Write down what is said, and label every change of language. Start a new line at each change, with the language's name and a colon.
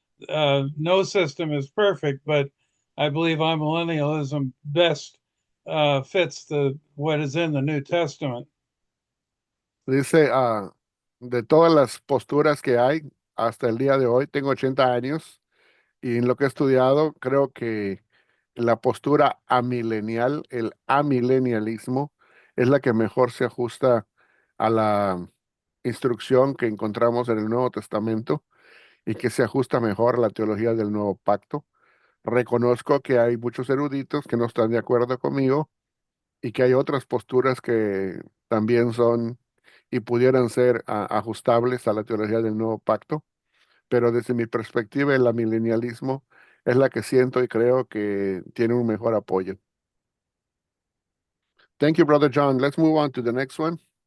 English: No system is perfect, but I believe amillennialism best fits what is in the New Testament.
Spanish: Dice, de todas las posturas que hay hasta el día de hoy, tengo 80 años y en lo que he estudiado, creo que la postura amilenial, el amilenialismo, es la que mejor se ajusta a la instrucción que encontramos en el Nuevo Testamento y que se ajusta mejor a la teología del Nuevo Pacto. Reconozco que hay muchos eruditos que no están de acuerdo conmigo y que hay otras posturas que también son y pudieran ser ajustables a la teología del nuevo pacto, pero desde mi perspectiva el amilenialismo es la que siento y creo que tiene un mejor apoyo.
English: Thank you, Brother John. Let's move on to the next one.